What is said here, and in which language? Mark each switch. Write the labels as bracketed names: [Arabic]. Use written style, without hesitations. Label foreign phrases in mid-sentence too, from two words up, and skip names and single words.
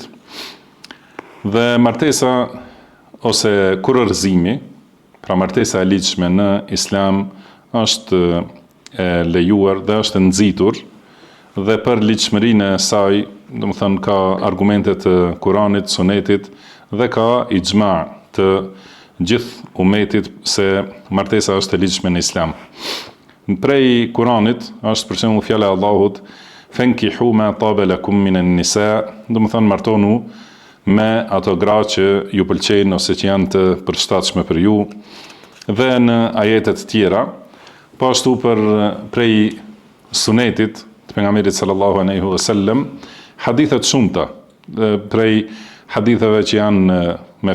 [Albanian] Dhe martesa ose kurorëzimi, pra martesa e ligjshme në Islam është e lejuar dhe është nxitur, dhe për ligjshmërinë e saj, do të thënë, ka argumente të Kuranit, Sunetit dhe ka ixhma të gjithë umetit se martesa është e ligjshme në Islam. Prej Kuranit është për shembull fjala e Allahut: [Arabic] "فانكحوا ما طاب لكم من النساء", [Albanian] do të thënë martonu me ato gra që ju pëlqejnë ose që janë të përshtatshme për ju. Dhe në ajetet tjera, po ashtu për prej Sunetit të pejgamberit [Arabic] صلى الله عليه وسلم, [Albanian] hadithe të shumta, prej haditheve që janë me